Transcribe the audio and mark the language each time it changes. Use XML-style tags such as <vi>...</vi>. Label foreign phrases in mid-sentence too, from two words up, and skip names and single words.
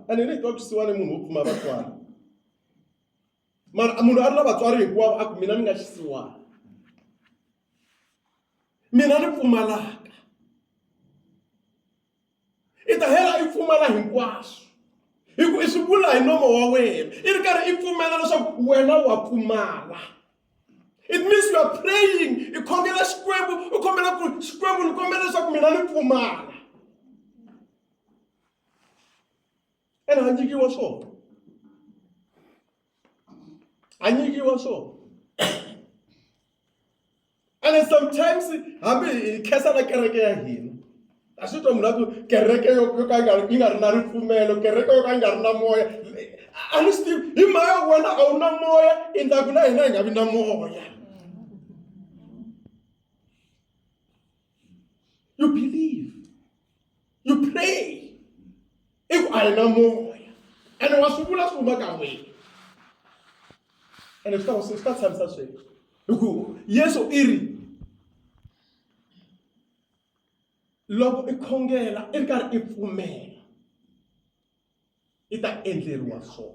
<ts>Ene ni twa ku xisiwana munhu wo pfuma vatswari. Mara munhu a ri na vatswari hinkwavo a ku mina ni nga xisiwana. Mina ni pfumalaka. I ta hela I pfumala hinkwaswo. Hi ku I swi vula hi nomo wa wena. I ri karhi I pfumela leswaku wena wa pfumala.</ts> <en>It means you are praying.</en> <ts>I khongela Xikwembu, I kombela ku Xikwembu ni kombela leswaku mina ni pfumala. Ene ha nyikiwa swona. Ha nyikiwa swona.</ts> <en>And sometimes</en> <ts>hambi hi khensa na kereke ya hina. A swi twa munhu ku kereke yo ka yi nga ri na ripfumelo, kereke yo ka yi nga ri na moya. A ni swi tivi hi mhaka wena a wu na moya, I ndzaku na hina hi nga vi na moya.</ts> <en>You believe. You pray.</en> <ts>I ku a hi na moya. Ene wa swi vula swi huma ka wena. Ene swi ta tshamisa sweswo. Hi ku Yesu I ri loko I khongela I ri karhi I pfumela I ta endleriwa swona.</ts>